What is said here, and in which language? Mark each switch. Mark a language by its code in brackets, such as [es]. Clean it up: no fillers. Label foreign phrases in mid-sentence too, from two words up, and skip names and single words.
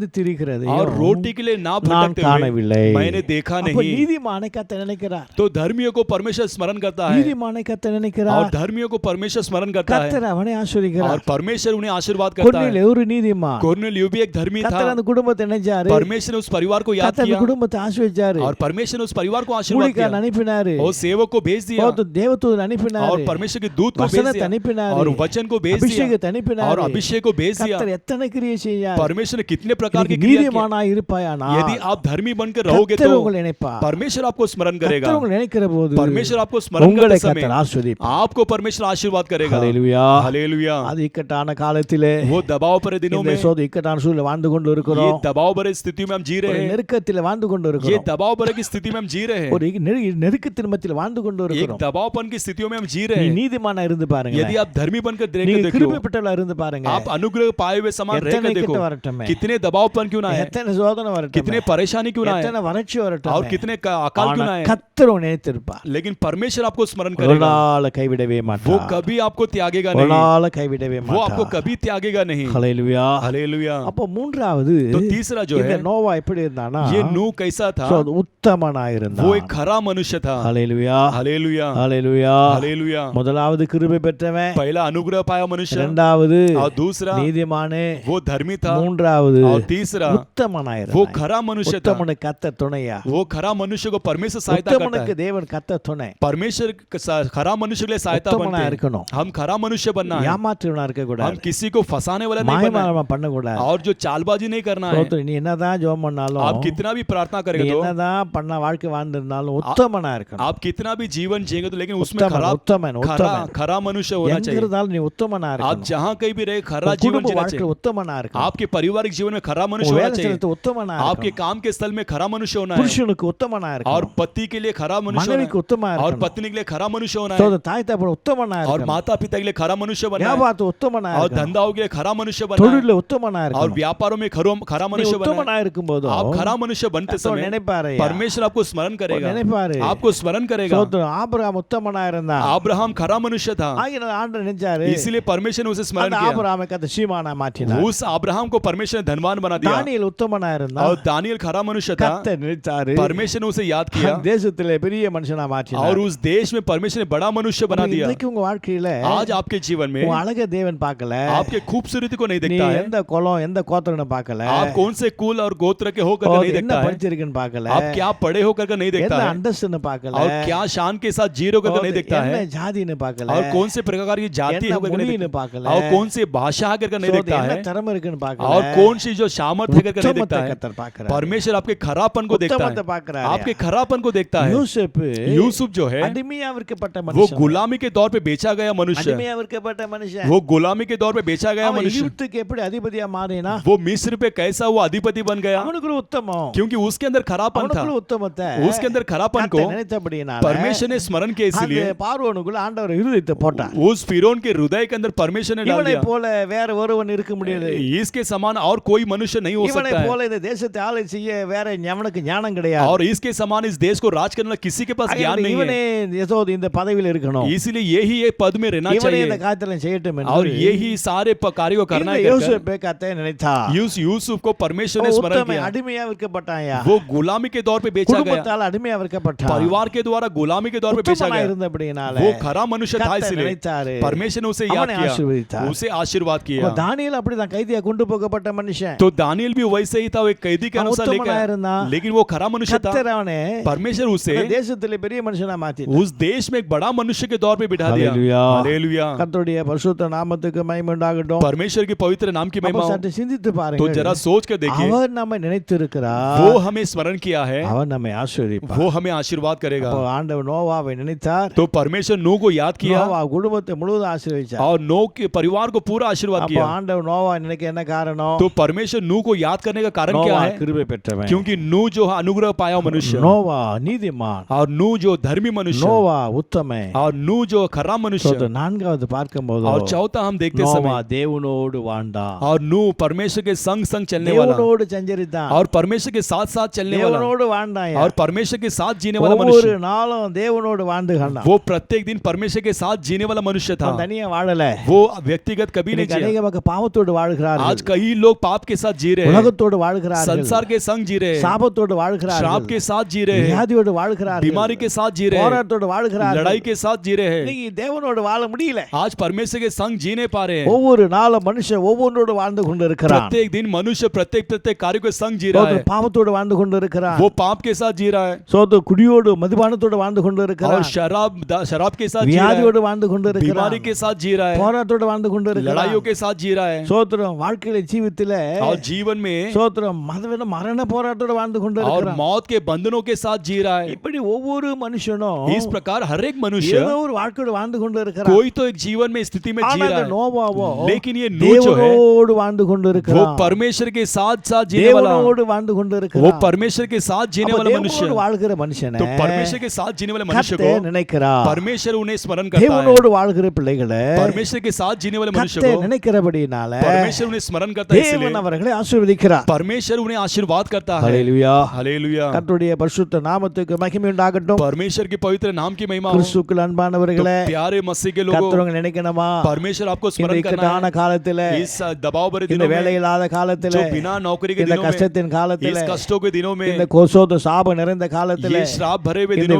[hi] और [ta] திரிகிறதையும் [hi] रोटी के लिए ना [ta] நான் [hi] भटकते [ta] காணவில்லை. [hi] हुए मैंने देखा [ta] அப்ப [hi] नहीं. [ta] நீதிமானை கர்த்தர் நினைக்கிறார். [hi] तो धर्मियों को परमेश्वर स्मरण करता है, [ta] நீதிமானை கர்த்தர் [hi] और [ta] நினைக்கிறார். [hi] धर्मियों को परमेश्वर स्मरण करता है, [ta] கர்த்தர் அவனை ஆசீர்வதிக்கிறார். [hi] और परमेश्वर उन्हें आशीर्वाद करता [ta] கொர்நேலியு [hi] है. [ta] ஒரு நீதிமான். [hi] कोर्नेलियो भी एक धर्मी था. [ta] கர்த்தர் அந்த குடும்பத்தை நினைச்சாரு. [hi] परमेश्वर ने उस परिवार को याद [ta] கர்த்தர் அந்த [hi] किया, [ta] குடும்பத்தை ஆசீர்வதிச்சாரு. [hi] और परमेश्वर ने उस परिवार को आशीर्वाद [ta] ஊழியக்காரன் [hi] किया, [ta] அனுப்பினாரு. [hi] और सेवक को भेज दिया, [ta] தேவதூதன் அனுப்பினாரு. [hi] और परमेश्वर के दूत को भेज [ta] வசனத்தை [hi] दिया, [ta] அனுப்பினாரு. [hi] और वचन को भेज दिया, [ta] அபிஷேகத்தை அனுப்பினாரு. [hi] और अभिषेक को भेज दिया. [ta] கர்த்தர் எத்தனை கிரியை செய்யார். [hi] परमेश्वर ने कितने प्रकार की [ta] இன்னைக்கு [hi] क्रिया की. [ta] நீதிமானா இருப்பாயானா [hi] यदि आप धर्मी बनकर रहोगे [ta] கர்த்தர் [hi] तो [ta] உங்களை நினைப்பார். [hi] परमेश्वर आपको स्मरण करेगा. [ta] கர்த்தர் உங்களை நினைக்கிற போது [hi] परमेश्वर आपको स्मरण [ta] உங்களை [hi] करते समय [ta] கர்த்தர் ஆசீர்வதிப்பார். [hi] आपको परमेश्वर आशीर्वाद करेगा. [ta] ஹalleluya. [hi] हालेलुया. [ta] அது இக்கட்டான காலத்திலே [hi] वो दबाव भरे दिनों [ta] இந்த [hi] में, [ta] சோத இக்கட்டான சூழல் வாழ்ந்து கொண்டு [hi] ये [ta] இருக்கிறோம். [hi] दबाव भरे स्थिति में हम जी [ta] ஒரு [hi] रहे हैं. [ta] நெருக்கத்தில் வாழ்ந்து கொண்டு [hi] ये [ta] இருக்கிறோம். [hi] दबाव भरे की स्थिति में हम जी रहे हैं. [ta] ஒரு நெருக்கத்தின் மத்தியில் வாழ்ந்து கொண்டு [hi] एक [ta] இருக்கிறோம். [hi] दबावपन की स्थितियों में हम जी [ta] நீ [hi] रहे हैं. [ta] நீதிமானா இருந்து பாருங்க. [hi] यदि आप धर्मी बनकर [ta] நீங்க [hi] देखो, [ta] கிருபை பெற்றவளா இருந்து பாருங்க. [hi] आप अनुग्रह पाए हुए समान [ta] எத்தனை [hi] रहकर [ta] கிட்ட [hi] देखो, [ta] வரட்டுமே, [hi] कितने दबावपन क्यों ना है, [ta] எத்தனை சோதனை வரட்டுமே, [hi] कितने परेशानी क्यों ना है, [ta] எத்தனை வறட்சி வரட்டும், [hi] और कितने अकाल क्यों ना है, [ta] கர்த்தர் உன்னை நினைத்திருப்பார். [hi] लेकिन परमेश्वर आपको स्मरण [ta] ஒரு [hi] करेगा. [ta] நாள் கைவிடவே [hi] वो [ta] மாட்டார். [hi] कभी आपको त्यागेगा [ta] ஒரு [hi] नहीं. [ta] நாள் கைவிடவே [hi] वो आपको [ta] மாட்டார். [hi] कभी त्यागेगा नहीं. [ta] ஹalleluya. [hi] हालेलुया. [ta] அப்போ மூன்றாவது [hi] तो तीसरा जो [ta] இந்த [hi] है, [ta] நோவா எப்படி இருந்தானா, [hi] ये नूह कैसा था, [ta] உத்தமனா இருந்தான். [hi] वो एक खरा मनुष्य था. [ta] ஹalleluya. [hi] हालेलुया. [ta] ஹalleluya. [hi] हालेलुया. [ta] முதலாவது கிருபை பெற்றவன், [hi] पहला अनुग्रह पाया मनुष्य, [ta] இரண்டாவது [hi] और दूसरा [ta] நீதிமானே, [hi] वो धर्मी था, [ta] மூன்றாவது [hi] और तीसरा [ta] உத்தமனா [hi] वो [ta] இருந்தான். [hi] खरा मनुष्य था. [ta] உத்தமனுக்கு கர்த்தர் துணையா? [hi] वो खरा मनुष्य को परमेश्वर सहायता करता [ta] உத்தமனுக்கு [hi] है. [ta] தேவன் கர்த்தர் துணை. [hi] परमेश्वर खरा मनुष्य के लिए सहायता [ta] உத்தமனா [hi] बनते हैं. [ta] இருக்கணும். [hi] हम खरा मनुष्य बनना है. [ta] ஏமாற்றுவனா இருக்க [hi] हम [ta] கூடாது. [hi] किसी को फंसाने वाला नहीं बनना है, [ta] மாயமாலம் பண்ண கூடாது. [hi] और जो चालबाजी नहीं करना है. [ta] சோத்திரம். நீ என்னதான் ஜெபம் பண்ணாலும், [hi] आप कितना भी प्रार्थना [ta] நீ [hi] करेंगे तो, [ta] என்னதான் பண்ண வாழ்க்கை வாழ்ந்திருந்தாலும் உத்தமனா இருக்கணும். [hi] आप कितना भी जीवन जिएंगे तो, लेकिन उसमें [ta] உத்தமன், [hi] खराब [ta] உத்தமன், உத்தமன். [hi] खरा मनुष्य होना [ta] எங்க [hi] चाहिए। [ta] இருந்தாலும் நீ உத்தமனா [hi] आप [ta] இருக்கணும். [hi] जहाँ कहीं भी रहे खरा [ta] உன் [hi] जीवन [ta] குடும்ப [hi] जीना [ta] வாழ்க்கையில [hi] चाहिए। [ta] உத்தமனா இருக்கணும். [hi] आपके पारिवारिक जीवन में खरा मनुष्य [ta] உன் [hi] होना [ta] வேலை [hi] चाहिए। [ta] ஸ்தலத்துல உத்தமனா [hi] आपके [ta] இருக்கணும். [hi] काम के स्थल में खरा मनुष्य होना है। [ta] புருஷனுக்கு உத்தமனா [hi] और [ta] இருக்கணும். [hi] पति के लिए खरा मनुष्य होना [ta] மனைவிக்கு உத்தமனா [hi] है। और [ta] இருக்கணும். [hi] पत्नी के लिए खरा मनुष्य होना है। [ta] சோதர தாய் தகப்பன் உத்தமனா [hi] और [ta] இருக்கணும். [hi] माता पिता के लिए खरा मनुष्य बनना है। [ta] வியாபாரத்து உத்தமனா [hi] और [ta] இருக்கணும். [hi] धंधाओं के लिए खरा मनुष्य बनना है। [ta] தொழில்ல உத்தமனா [hi] और [ta] இருக்கணும். [hi] व्यापारों में खरा [ta] நீ [hi] मनुष्य बनना [ta] உத்தமனா [hi] है। [ta] இருக்கும்போது [hi] आप खरा मनुष्य बनते समय [ta] நினைப்பாரு, [hi] परमेश्वर आपको स्मरण करेगा। [ta] நினைப்பாரு. [hi] आपको स्मरण करेगा। [ta] சோத்திரம். ஆபிரகாம் உத்தமனா இருந்தான். [hi] अब्राहम खरा मनुष्य था, [ta] ஆகினால ஆண்டவர் நினைச்சாரு, [hi] इसीलिए परमेश्वर ने उसे स्मरण [ta] அந்த [hi] किया। [ta] ஆபிரகாமை கர்த்தர் சீமானா மாற்றினார். [hi] उस अब्राहम को परमेश्वर ने धनवान बना दिया। [ta] தானியேல் உத்தமனா இருந்தான். [hi] और दानियल खरा मनुष्य था, [ta] கர்த்தர் நினைச்சாரு, [hi] परमेश्वर ने उसे याद किया। [ta] அந்த தேசத்திலே பெரிய மனுஷனா மாற்றினார். [hi] और उस देश में परमेश्वर ने बड़ा मनुष्य बना दिया। [ta] இன்னைக்கு உங்க வாழ்க்கையில [hi] आज आपके जीवन में [ta] உன் அழகை தேவன் பார்க்கல. [hi] आपके खूबसूरती को नहीं [ta] நீ [hi] देखता है। [ta] எந்த குலம் எந்த கோத்திரம்னு பார்க்கல. [hi] आप कौन से कुल और गोत्र के होकर नहीं [ta] என்ன [hi] देखता है। [ta] படிச்சிருக்குன்னு பார்க்கல. [hi] आप क्या पढ़े होकर नहीं देखता [ta] எந்த [hi] है। [ta] அந்தஸ்துன்னு பார்க்கல. [hi] और क्या शान के साथ जी होकर नहीं देखता [ta] என்ன [hi] है। [ta] ஜாதின்னு பார்க்கல. [hi] और कौन से प्रकार की जाति [ta] என்ன [hi] होकर नहीं [ta] மொழின்னு [hi] देखता [ta] பார்க்கல. [hi] है। और कौन से भाषा होकर नहीं देखता [ta] என்ன [hi] है। [ta] திறமை இருக்குன்னு பார்க்கல. [hi] और कौन सी जो सामर्थ्य होकर नहीं देखता है। [ta] கர்த்தர் பார்க்கறார். [hi] परमेश्वर आपके खरापन को देखता [ta] உத்தமத்தை [hi] है। [ta] பார்க்கறார். [hi] आपके खरापन को देखता है। [ta] யோசேப்பு [hi] यूसुफ जो है [ta] அடிமையா விற்கப்பட்ட [hi] वो [ta] மனுஷன். [hi] गुलामी के दौर पे बेचा गया मनुष्य। [ta] அடிமையா விற்கப்பட்ட மனுஷன். [hi] वो गुलामी के दौर पे बेचा गया [ta] அவன் [hi] मनुष्य। [ta] எகிப்துக்கு எப்படி அதிபதியா மாறினா? [hi] वो मिस्र पे कैसा वो अधिपति बन गया, [ta] அவனுக்குள்ள உத்தமம். [hi] क्योंकि उसके अंदर खरापन था। [ta] அவனுக்குள்ள உத்தமத்தை [hi] उसके अंदर खरापन को [ta] கர்த்தர் நினைத்தபடியினால [hi] परमेश्वर ने स्मरण किया, [ta] அந்த [hi] इसलिए [ta] பார்வோனுக்குள்ள ஆண்டவர் இருதயத்தை போட்டார். [hi] उस फिरौन के हृदय के अंदर परमेश्वर ने डाल [ta] இவனை [hi] दिया। [ta] போல வேற ஒருவன் இருக்க முடியாது. [hi] इसके समान और कोई मनुष्य नहीं हो [ta] இவனை [hi] सकता है। [ta] போல இந்த தேசத்தை ஆளை செய்ய வேற எவனுக்கு ஞானம் கிடையாது. [hi] और इसके समान इस देश को राज करने वाला किसी के पास ज्ञान नहीं [ta] இவனே [hi] है। [ta] ஏதோ இந்த பதவியில் இருக்கணும். [hi] इसलिए यही ये पद में रहना [ta] இவனே இந்த [hi] चाहिए। [ta] காரியத்தை செய்யட்டும் [hi] और [ta] என்று [hi] यही सारे कार्य को करना [ta] இந்த [hi] है। [ta] யோசேப்பு கர்த்தர் நினைத்தார். [hi] यूसुफ को परमेश्वर ने स्मरण [ta] உத்தமன் [hi] किया। [ta] அடிமையா விற்கப்பட்டாயா? [hi] वो गुलामी के दौर पे बेचा गया, [ta] குடும்பத்தால் அடிமையா விற்கப்பட்டான். [hi] परिवार के द्वारा गुलामी के दौर पे बेचा [ta] உத்தமனா [hi] गया। [ta] இருந்தபடியினால [hi] वो खरा मनुष्य था, [ta] கர்த்தர் [hi] इसलिए [ta] நினைத்தாரு. [hi] परमेश्वर ने उसे याद [ta] அவனை [hi] किया, [ta] ஆசீர்வதித்தார். [hi] उसे आशीर्वाद किया। [ta] அப்ப தானியேல் அப்படிதான் கைதியா கொண்டு போகப்பட்ட மனுஷன். [hi] तो दानियल भी वैसे ही था, वो एक कैदी के [ta] அவன் [hi] अनुसार [ta] உத்தமனா [hi] लेकर, [ta] இருந்தான். [hi] लेकिन वो खरा मनुष्य था। [ta] கர்த்தர் அவனை [hi] परमेश्वर उसे [ta] அந்த தேசத்திலே பெரிய மனுஷனா மாத்திட்டார். [hi] उस देश में एक बड़ा मनुष्य के दौर पे बिठा दिया। हालेलुया। हालेलुया। [ta] கர்த்தருடைய பரிசுத்த நாமத்துக்கு மகிமை உண்டாகட்டும். [hi] परमेश्वर के पवित्र नाम की [ta] அப்ப [hi] महिमा हो। [ta] சற்று சிந்தித்து [hi] तो [ta] பாருங்க. [hi] जरा सोच कर देखिए, [ta] அவர் நம்மை நினைத்திருக்கிறார். [hi] वो हमें स्मरण किया है, [ta] அவர் நம்மை ஆசீர்வதிப்பார். [hi] वो हमें आशीर्वाद करेगा। [ta] அப்போ ஆண்டவர் நோவாவை நினைத்தார். [hi] तो परमेश्वर नूह को याद किया [ta] நோவா குடும்பத்தை முழுவதும் ஆசீர்வதிச்சார். [hi] और नूह के परिवार को पूरा आशीर्वाद [ta] அப்போ [hi] किया। [ta] ஆண்டவர் நோவா நினைக்க என்ன காரணம்? [hi] तो परमेश्वर नूह को याद करने का कारण क्या [ta] நோவா [hi] है? [ta] கிருபை பெற்றவன். [hi] क्योंकि नूह जो अनुग्रह पाया मनुष्य, [ta] நோவா நீதிமான். [hi] और नूह जो धर्मी मनुष्य, [ta] நோவா உத்தமன். [hi] और नूह जो खरा मनुष्य। [ta] நான்காவது பார்க்கும்போது [hi] और चौथा हम देखते [ta] நோவா [hi] समय, [ta] தேவனோடு வாழ்ந்தான். [hi] और नूह परमेश्वर के संग संग चलने वाला, [ta] தேவனோடு சஞ்சரித்தான். [hi] और परमेश्वर के साथ साथ चलने वाला, [ta] தேவனோடு வாழ்ந்தான். [hi] और परमेश्वर के साथ जीने वाला [ta] ஒவ்வொரு [hi] मनुष्य। [ta] நாளும் தேவனோடு வாழ்ந்து கண்டான். [hi] वो प्रत्येक दिन परमेश्वर के साथ जीने वाला मनुष्य था। [ta] அவன் தனியா வாழல. [hi] वो व्यक्तिगत कभी नहीं [ta] இன்னைக்கு [hi] जिया। [ta] அநேக மக்கள் பாவத்தோடு வாழ்கிறார்கள். [hi] आज कई लोग पाप के साथ जी रहे हैं, [ta] உலகத்தோடு வாழ்கிறார்கள். [hi] संसार के संग जी रहे हैं, [ta] சாபத்தோடு [hi] श्राप [ta] வாழ்கிறார்கள். [hi] के साथ जी रहे हैं, [ta] வியாதியோடு வாழ்கிறார்கள். [hi] बीमारी के साथ जी रहे हैं, [ta] போராட்டத்தோடு வாழ்கிறார்கள். [hi] लड़ाई के साथ जी रहे हैं। [ta] இன்னைக்கு தேவனோடு வாழ முடியல. [hi] आज परमेश्वर के संग जी नहीं पा रहे हैं। [ta] ஒவ்வொரு நாளும் மனுஷன் ஒவ்வொன்றோடு வாழ்ந்து கொண்டு இருக்கிறான். [hi] प्रत्येक दिन मनुष्य प्रत्येक कार्य के संग जी रहा है। [ta] பாவத்தோடு வாழ்ந்து கொண்டு இருக்கிறான். [hi] वो पाप के साथ जी रहा है, [ta] சோதோ குடியோடு மதுபானத்தோடு வாழ்ந்து கொண்டு [hi] और [ta] இருக்கிறான். [hi] शराब के साथ जी रहा है, [ta] வியாதியோடு வாழ்ந்து கொண்டு இருக்கிறான். [hi] बीमारी के साथ जी रहा है, [ta] போராட்டத்தோடு வாழ்ந்து கொண்டு இருக்கிறான். [hi] लड़ाइयों के साथ जी रहा है, [ta] சோத்திரம் வாழ்க்கையில ஜீவித்தில [hi] और जीवन में [ta] சோத்திரம் மரண போராட்டத்தோடு வாழ்ந்து கொண்டு [hi] और [ta] இருக்கிறான். [hi] मौत के बंधनों के साथ जी रहा है। [ta] இப்படி ஒவ்வொரு மனுஷனும் [hi] इस प्रकार हर एक मनुष्य [ta] ஏதோ ஒரு வாழ்க்கையோடு வாழ்ந்து கொண்டு இருக்கிறான். [hi] कोई तो एक जीवन में स्थिति में जी [ta] ஆனா [hi] रहा [ta] இந்த [hi] है, [ta] நோவாவோ [hi] लेकिन ये नूह जो है [ta] தேவனோடு வாழ்ந்து கொண்டு [hi] वो [ta] இருக்கிறான். [hi] परमेश्वर के साथ साथ जीने वाला, [ta] தேவனோடு வாழ்ந்து கொண்டு [hi] वो [ta] இருக்கிறான். [hi] परमेश्वर के साथ जीने [ta] அப்ப [hi] वाला [ta] தேவனோடு [hi] मनुष्य। [ta] வாழ்கிற மனுஷனை [hi] तो परमेश्वर के साथ जीने वाले मनुष्य को [ta] கர்த்தர் நினைக்கிறார். [hi] परमेश्वर उन्हें स्मरण करता है। [ta] தேவனோடு வாழ்கிற பிள்ளைகளை [hi] परमेश्वर के साथ जीने वाले मनुष्य [ta] கர்த்தர் [hi] को [ta] நினைக்கிறபடினால [hi] परमेश्वर उन्हें स्मरण करता है, [ta] தேவன் [hi] इसलिए [ta] அவர்களை ஆசீர்வதிக்கிறார். [hi] परमेश्वर उन्हें आशीर्वाद करता है। [ta] ஹல்லேலூயா. [hi] हालेलुया। [ta] கர்த்தருடைய பரிசுத்த நாமத்துக்கு மகிமை உண்டாகட்டும். [hi] परमेश्वर के पवित्र नाम की महिमा हो। [ta] கிறிஸ்துவுக்குள் [hi] तो [ta] அன்பானவர்களே, [hi] प्यारे मसीह के लोगों, [ta] கர்த்தர் உங்களை நினைக்கணுமா? [hi] परमेश्वर आपको [ta] இந்த [hi] स्मरण करना [ta] இக்கட்டான [hi] है। [ta] காலத்திலே, [hi] इस दबाव भरे [ta] இந்த [hi] दिनों [ta] வேலை [hi] में, [ta] இல்லாத [hi] जो [ta] காலத்திலே, [hi] बिना नौकरी के [ta] இந்த [hi] दिनों में, [ta] கஷ்டத்தின் [hi] इस [ta] காலத்திலே, [hi] कष्टों के दिनों में, [ta] இந்த கோசோத சாப நிறைந்த காலத்திலே, [hi] ये श्राप भरे हुए [ta] இந்த [hi] दिनों में,